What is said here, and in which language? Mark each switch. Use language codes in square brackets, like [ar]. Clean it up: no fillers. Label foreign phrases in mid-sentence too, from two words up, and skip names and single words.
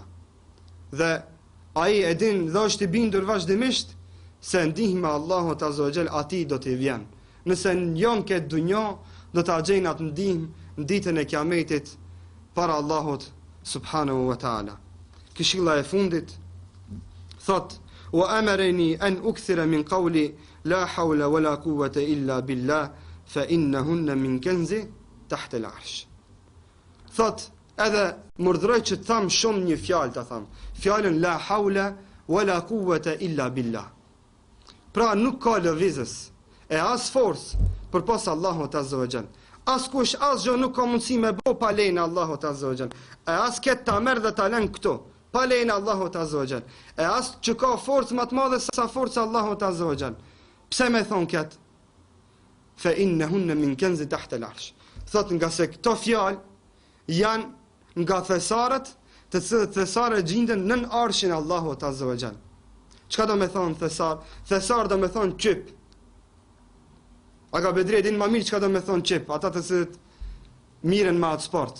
[sq] Dhe ai e din dhe është i bindur vazhdimisht se ndihma Allahut [ar] عز وجل [sq] atij do t'i vjen. Nëse njon këtë dunjë, do ta gjejnë atë ndihmë në ditën e Kiametit para Allahut [ar] سبحانه وتعالى. [sq] Këshilla e fundit thot: [ar] "وأمرني أن أكثر من قول لا حول ولا قوة إلا بالله فإنهن من كنز تحت العرش." [sq] Thot, edhe murdhroj që të tham shumë një fjalë, të tham fjalën [ar] لا حول ولا قوة إلا بالله. [sq] Pra nuk ka lëvizës e as forcë përpas Allahut [ar] عز وجل. [sq] As kush as gjë nuk ka mundësi me bo pa lejnë Allahut [ar] عز وجل. [sq] E as ketë ta merr dhe ta lën këtu pa lejnë Allahut [ar] عز وجل. [sq] E as që ka forcë më të madhe se sa forca Allahut [ar] عز وجل. [sq] Pse me thon kët? [ar] فإنهن من كنز تحت العرش. [sq] Thot nga se këto fjalë janë nga thesarët, të cilët thesarët gjenden nën arshin Allahut [ar] عز وجل. [sq] Çka do me thon thesar? Thesar do me thon qyp. Aga Bedri din më mirë çka do me thon qyp, ata të cilët miren me atë sport.